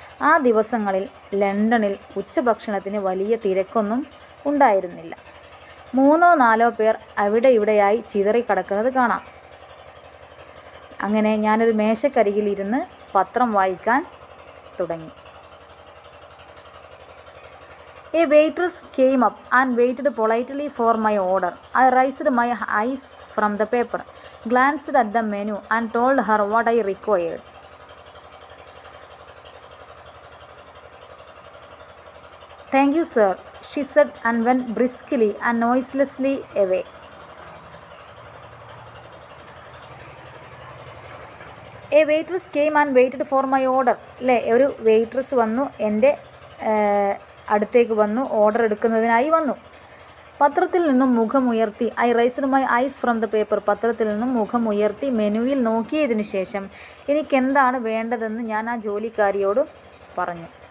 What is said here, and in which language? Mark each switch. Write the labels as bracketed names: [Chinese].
[Malayalam] ആ ദിവസങ്ങളിൽ ലണ്ടനിൽ ഉച്ചഭക്ഷണത്തിന് വലിയ തിരക്കൊന്നും ഉണ്ടായിരുന്നില്ല. 3-4 പേർ അവിടെ ഇവിടെയായി ചിതറിക്കിടക്കുന്നത് കാണാം. അങ്ങനെ ഞാനൊരു മേശക്കരികിൽ ഇരുന്ന് പത്രം വായിക്കാൻ തുടങ്ങി. [English] A waitress came up and waited politely for my order. I raised my eyes from the paper, glanced at the menu and told her what I required. Thank you, sir, she said and went briskly and noiselessly away. A waitress came and waited for my order. [Malayalam] അല്ലേ, ഒരു waitress വന്നു, എൻ്റെ അടുത്തേക്ക് വന്നു, order എടുക്കുന്നതിനായി വന്നു. പത്രത്തിൽ നിന്നും മുഖമുയർത്തി, [English] I raised my eyes from the paper. [Malayalam] പത്രത്തിൽ നിന്നും മുഖമുയർത്തി മെനുവിൽ നോക്കിയതിനു ശേഷം എനിക്കെന്താണ് വേണ്ടതെന്ന് ഞാൻ ആ ജോലിക്കാരിയോട് പറഞ്ഞു.